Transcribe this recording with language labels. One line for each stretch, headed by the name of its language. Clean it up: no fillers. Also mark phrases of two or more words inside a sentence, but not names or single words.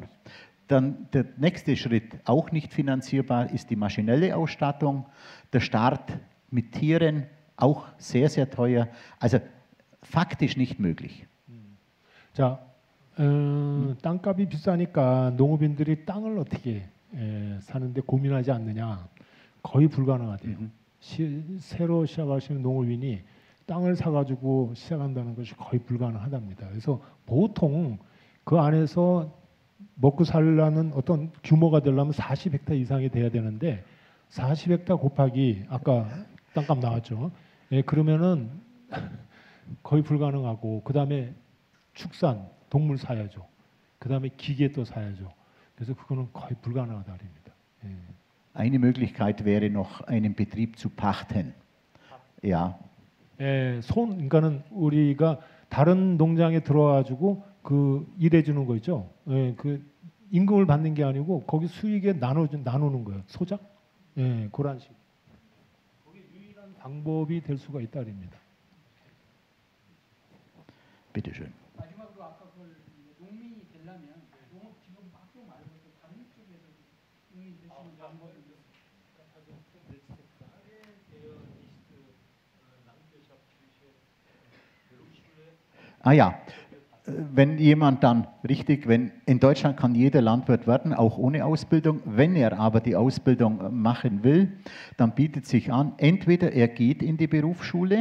German: Dann der nächste Schritt, auch nicht finanzierbar, ist die maschinelle Ausstattung. Der Start mit Tieren, auch sehr, sehr teuer. Also faktisch nicht möglich.
Korean: 자, 땅값이 비싸니까 농업인들이 땅을 어떻게 사는데 고민하지 않느냐? 거의 불가능하대요. 새로 시작하시는 농업인이 땅을 사가지고 시작한다는 것이 거의 불가능하답니다. 그래서 보통 그 안에서 먹고 살라는 어떤 규모가 되려면 40헥타 이상이 돼야 되는데 40헥타 곱하기 아까 땅값 나왔죠. 예, 그러면은 거의 불가능하고 그 다음에 축산 동물 사야죠. 그 다음에 기계 또 사야죠. 그래서 그거는 거의 불가능하다 말입니다. 예.
German: Eine Möglichkeit wäre noch, einen Betrieb zu pachten. Ja.
Korean: 예, 그러니까는 우리가 다른 농장에 들어와가지고 그 일해주는 거 있죠. 예, 그 임금을 받는 게 아니고 거기 수익에 나누는 거예요. 소작. 예, 그런 식. 그게 유일한 방법이 될 수가 있다 말입니다.
German: Bitte schön.
Korean: 마지막으로 아까 그 농민이 되려면 농업 지금 학교 말고 다른 쪽에서 농민이 될 수 있는 방법이
German: Ah ja, wenn jemand dann, wenn in Deutschland kann jeder Landwirt werden, auch ohne Ausbildung. Wenn er aber die Ausbildung machen will, dann bietet sich an, entweder er geht in die Berufsschule.